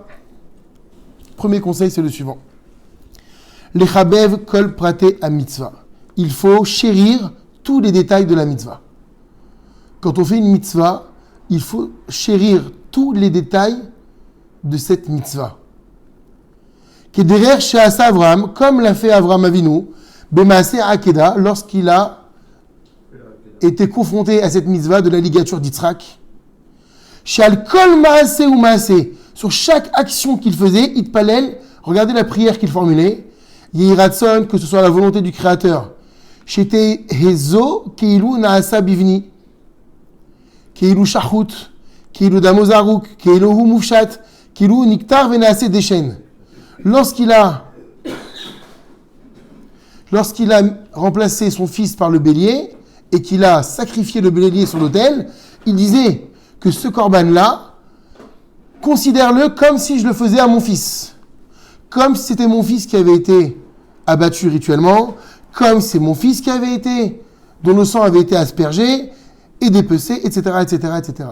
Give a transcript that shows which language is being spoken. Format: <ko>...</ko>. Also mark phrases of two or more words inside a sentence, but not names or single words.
<fr>Premier conseil, c'est le suivant.</fr> <he>לחבב כל פרטי המצוה.</he> <fr>Il faut chérir tous les détails de la mitzvah. Quand on fait une mitzvah, il faut chérir tous les détails de cette mitzvah.</fr> <he>כדרך שעשה אברהם,</he> <fr>comme l'a fait Avraham Avinu,</fr> <he>במעשה העקידה,</he> <fr>lorsqu'il a été confronté à cette mitzvah de la ligature d'Yitzhak.</fr> <he>שעל כל מעשה ומעשה,</he> <fr>sur chaque action qu'il faisait, itpalel, regardez la prière qu'il formulait,</fr> <he>יהי רצון,</he> <fr>que ce soit la volonté du Créateur.</fr> <he>שתהא זו כאילו נעשה בבני. כאילו שחוט כאילו דמו זרוק כאילו מופשט כאילו נקטר ונעשה דשן.</he> <fr>Lorsqu'il a remplacé son fils par le bélier et qu'il a sacrifié le bélier sur l'autel, il disait que ce corban-là, considère-le comme si je le faisais à mon fils. Comme si c'était mon fils qui avait été abattu rituellement, comme c'est mon fils qui avait été, dont le sang avait été aspergé et dépecé, etc., etc., etc.</fr>